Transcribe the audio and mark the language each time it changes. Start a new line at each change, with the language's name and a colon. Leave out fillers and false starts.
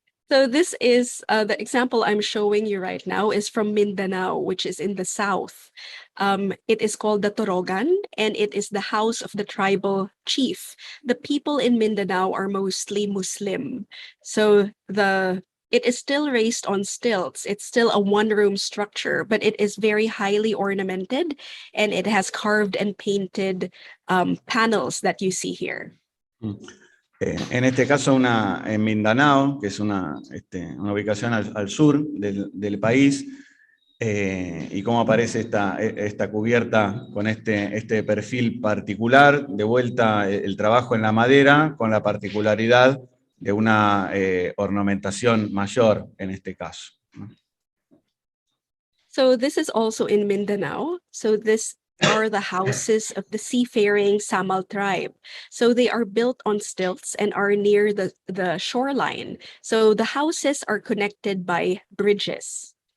English: So this is the example I'm showing you right now is from Mindanao, which is in the south. It is called the Torogan, and it is the house of the tribal chief. The people in Mindanao are mostly Muslim. So it is still raised on stilts. It's still a one-room structure, but it is very highly ornamented, and it has carved and painted panels that you see here.
Spanish: En este caso, en Mindanao, que es una ubicación al sur del país, y cómo aparece esta cubierta con este perfil particular, de vuelta el trabajo en la madera, con la particularidad de una ornamentación mayor en este caso.
English: So this is also in Mindanao. So this are the houses of the Seafaring Samal tribe. So they are built on stilts and are near the shoreline. So the houses are connected by bridges.